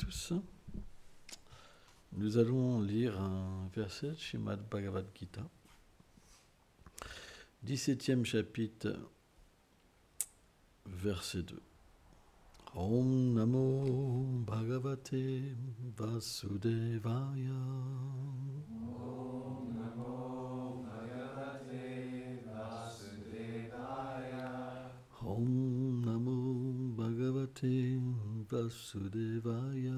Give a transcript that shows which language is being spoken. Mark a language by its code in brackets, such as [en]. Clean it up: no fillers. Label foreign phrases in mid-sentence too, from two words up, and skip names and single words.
[fr] tous. Nous allons lire un verset de Srimad Bhagavad Gita, 17e chapitre, verset 2. [sa] ॐ नमो भगवते वासुदेवाय. ॐ नमो भगवते वासुदेवाय. ॐ नमो भगवते वासुदेवाय.